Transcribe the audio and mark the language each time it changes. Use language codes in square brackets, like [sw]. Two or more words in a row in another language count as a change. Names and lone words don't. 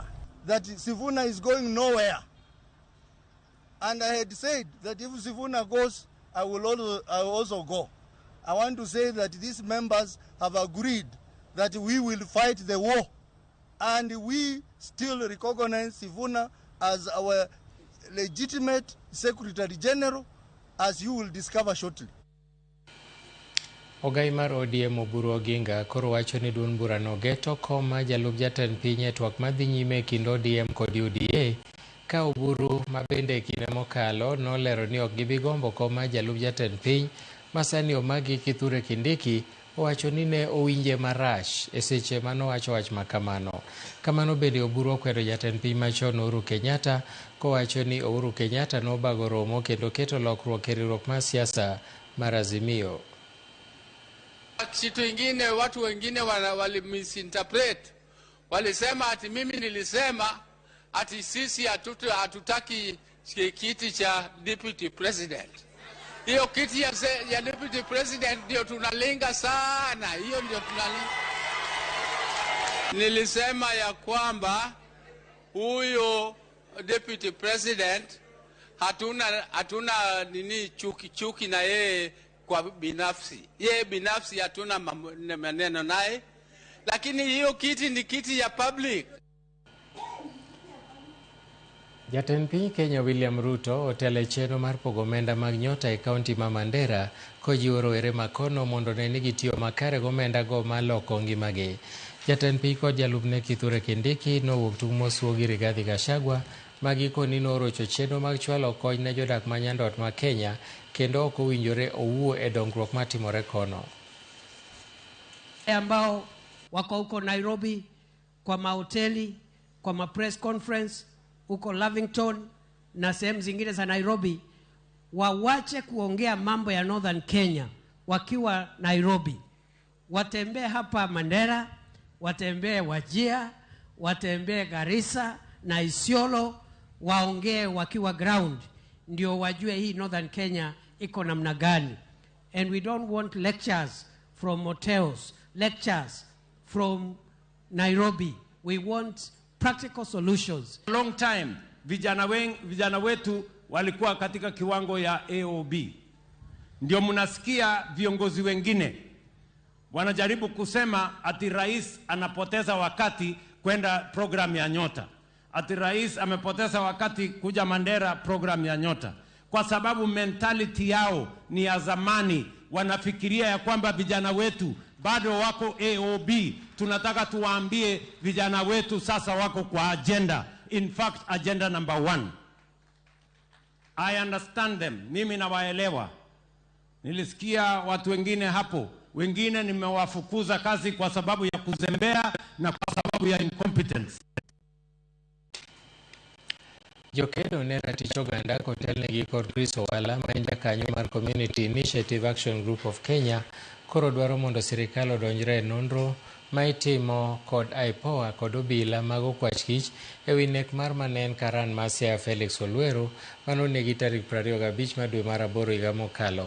[en] That Sifuna is going nowhere. And I had said that if Sifuna goes, I will also go. I want to say that these members have agreed that we will fight the war. And we still recognize Sifuna as our legitimate Secretary General, as you will discover shortly. [luo] Ogai mar ODM Oburu Oginga koro wacho ni duond burano geto koma jalup jatend piny e twak madhi nyime kind ODM kod UDA ka Oburu mabende kinde mokalo nolero ni ok gibi gombo koma jalup jatend piny masani omagi Kithure Kindiki owacho ni ne owinje marach e seche manowacho wach makamano. Kamano bende Oburu okwedo jatend piny machon Uhuru Kenyatta kowacho ni Uhuru Kenyatta nobago romo kendo keto lokruok e riwruok mar siasa mar Azimio. [sw] Kitu ingine watu wengine wali misinterpret. Walisema ati mimi nilisema ati sisi hatutaki kiti cha [en] deputy president. [sw] Hiyo kiti ya [en] deputy president [sw] ndio tunalenga sana. Hiyo ndio tunalenga. Nilisema ya kwamba huyo [en] deputy president [sw] hatuna nini chuki na yeye kwa binafsi. Yeye binafsi hatuna maneno naye. Lakini hiyo kiti ni kiti ya public. [luo] Jatend piny Kenya William Ruto otelo chenro mar pogo omenda mag nyota e kaunti ma Mandera kojiwo rowere makono mondo ne ni gitiyo makare gomenda go maloko ngimagi. Jatend piny kod jalupne Kithure Kindiki nowuok tung' mosuo gi Rigathi Gachagua magikoni norocho chenro mag chwalo kony ne jodak ma nyandwat ma Kenya kendo ok owinjore owuo e dongruok matimore kono. [sw] Ambao wako huko Nairobi kwa mahoteli, kwa ma [en] press conference [sw] huko Lavington na sehemu zingine za Nairobi, wawache kuongea mambo ya Northern Kenya wakiwa Nairobi. Watembee hapa Mandera, watembee Wajir, watembee Garissa na Isiolo, waongee wakiwa ground, ndio wajue hii Northern Kenya iko namna gani. [en] And we don't want lectures from hotels, lectures from Nairobi. We want practical solutions. Long time [sw] vijana wetu walikuwa katika kiwango ya AOB. Ndio mnasikia viongozi wengine wanajaribu kusema ati rais anapoteza wakati kwenda program ya Nyota. Ati rais amepoteza wakati kuja Mandera program ya Nyota. Kwa sababu mentality yao ni ya zamani. Wanafikiria ya kwamba vijana wetu bado wako AOB. Tunataka tuwaambie vijana wetu sasa wako kwa agenda. [en] In fact, agenda number 1. I understand them. [sw] Mimi nawaelewa. Nilisikia watu wengine hapo. Wengine nimewafukuza kazi kwa sababu ya kuzembea na kwa sababu ya incompetence. [luo] Jokedo ne ratich oganda kotelnegi kod Chris Owala ma en jakanyo mar Community Initiative Action Group of Kenya koro dwaro mondo sirikal odonjre e nonro ma itimo kod IPOA kod obila mag okwach kich ewi nek mar manen Karan Masia Felix Olwero manonegi tarik 25 dwe mar 8 higa mokalo.